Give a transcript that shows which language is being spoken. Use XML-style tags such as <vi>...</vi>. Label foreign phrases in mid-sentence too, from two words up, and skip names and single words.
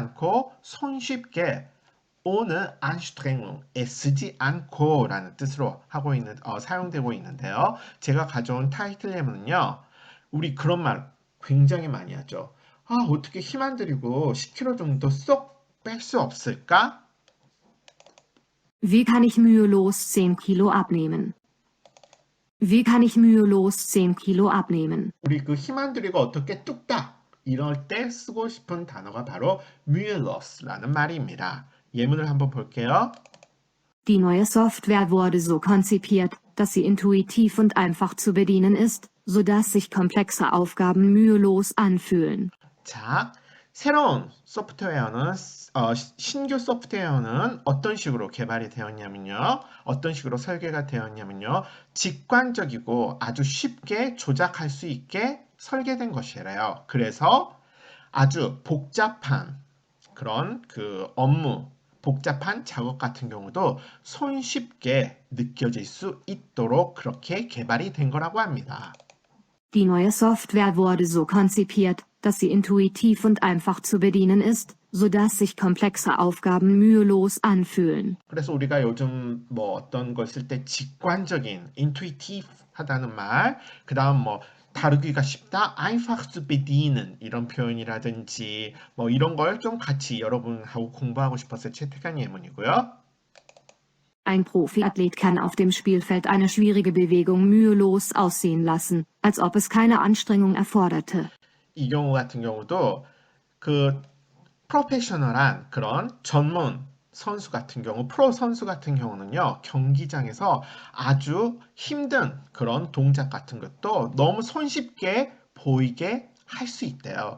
<ko>힘들이지 않고 손쉽게</ko> <de>ohne Anstrengung,</de> <ko>애쓰지 않고 라는 뜻으로 사용되고 있는데요. 제가 가져온 타이틀 예문은요. 우리 그런 말 굉장히 많이 하죠. 어떻게 힘 안 들이고 10kg 정도 쏙 뺄 수 없을까?</ko> <de>Wie kann ich mühelos 10 Kilo abnehmen? Wie kann ich mühelos 10 Kilo abnehmen?</de> <ko>우리 그 힘 안 들이고 어떻게 뚝딱 이럴 때 쓰고 싶은 단어가 바로 müheless라는 말입니다. 예문을 한번 볼게요.</ko> <de>Die neue Software wurde so konzipiert, dass sie intuitiv und einfach zu bedienen ist, sodass sich komplexe Aufgaben mühelos anfühlen.</de> <ko>자, 새로운 소프트웨어는 신규 소프트웨어는 어떤 식으로 개발이 되었냐면요. 어떤 식으로 설계가 되었냐면요. 직관적이고 아주 쉽게 조작할 수 있게 설계된 것이래요. 그래서 아주 복잡한 그런 그 업무, 복잡한 작업 같은 경우도 손쉽게 느껴질 수 있도록 그렇게 개발이 된 거라고 합니다.</ko> <de>Die neue Software wurde so konzipiert, dass sie intuitiv und einfach zu bedienen ist, sodass sich komplexe Aufgaben mühelos anfühlen.</de> <ko>그래서 우리가 요즘 뭐 어떤 걸 쓸 때 직관적인, intuitive 하다는 말, 그 다음 뭐 다루기가 쉽다,</ko> <de>einfach zu bedienen</de> <ko>이런 표현이라든지 뭐 이런 걸 좀 같이 여러분하고 공부하고 싶어서 채택한 예문이고요.</ko> <de>Ein Profiathlet kann auf dem Spielfeld eine schwierige Bewegung mühelos aussehen lassen, als ob es keine Anstrengung erforderte.</de> <ko>이 경우 같은 경우도 그 프로페셔널한 그런 전문 선수 같은 경우, 프로 선수 같은 경우는요, 경기장에서 아주 힘든 그런 동작 같은 것도 너무 손쉽게 보이게 할 수 있대요.</ko>